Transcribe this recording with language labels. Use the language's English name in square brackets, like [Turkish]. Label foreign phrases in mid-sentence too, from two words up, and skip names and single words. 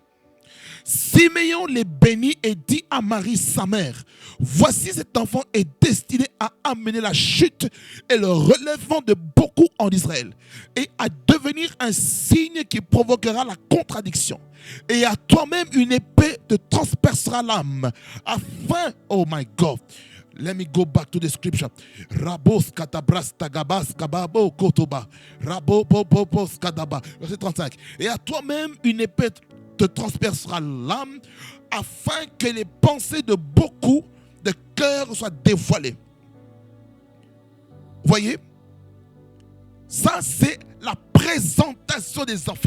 [French] Siméon les bénit et dit à Marie, sa mère, voici cet enfant est destiné à amener la chute et le relèvement de beaucoup en Israël et à devenir un signe qui provoquera la contradiction. Et à toi-même une épée te transpercera l'âme afin, [English] oh my God, let me go back to the scripture. Rabos katabras tagabas kababo kotoba. Rabo popopos kadaba. [French] Verset 35. Et à toi-même une épée te transpercera l'âme afin que les pensées de beaucoup de cœurs soient dévoilées. Vous voyez? Ça, c'est la présentation des enfants.